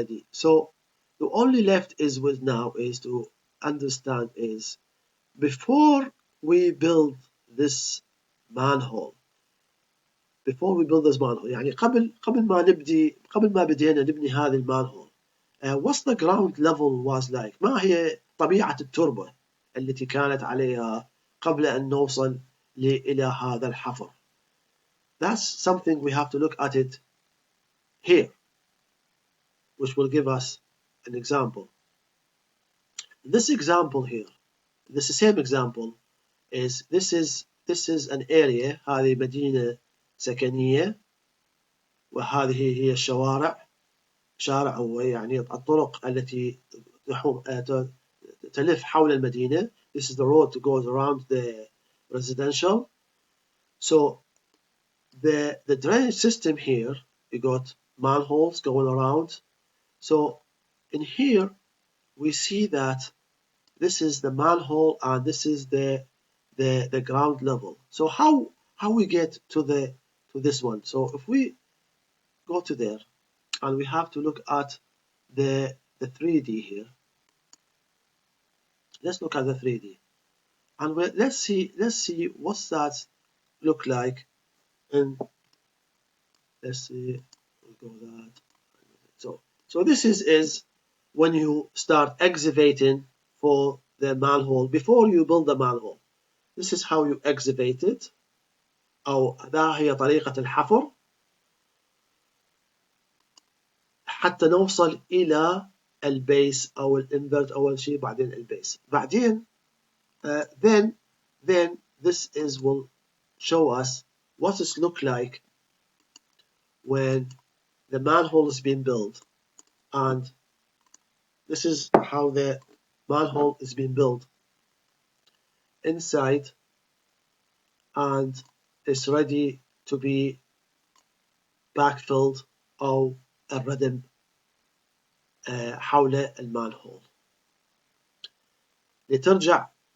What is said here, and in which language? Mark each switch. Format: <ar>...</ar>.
<en>So the only left is with now is to understand is before we build this manhole,</en> <ar>يعني قبل ما بدينا نبني هذه المانهول,</ar> <en>what's the ground level was like?</en> <ar>ما هي طبيعة التربة التي كانت عليها قبل أن نوصل إلى هذا الحفر?</ar> <en>That's something we have to look at it here, which will give us an example. This example here, this same example is this is an area.</en> <ar>هذه مدينة سكنية, وهذه هي الشوارع. شارع هو يعني الطرق التي تلف حول المدينة.</ar> <en>This is the road that goes around the residential. So the drainage system here, you got manholes going around. So in here we see that this is the manhole and this is the ground level. So how we get to this one? So if we go to there, and we have to look at the 3D here. Let's look at the 3D, and let's see what's that look like. And let's see, we'll go that. So this is when you start excavating for the manhole before you build the manhole. This is how you excavate it,</en> <ar>أو ذا هي طريقة الحفر حتى نوصل إلى البيس أو الانفرت أول شيء, بعدين البيس, بعدين</ar> <en>then this will show us what it look like when the manhole is being built, and this is how the manhole is being built inside, and it's ready to be backfilled</en> <ar>أو الردم حول المانهول لترجع</ar>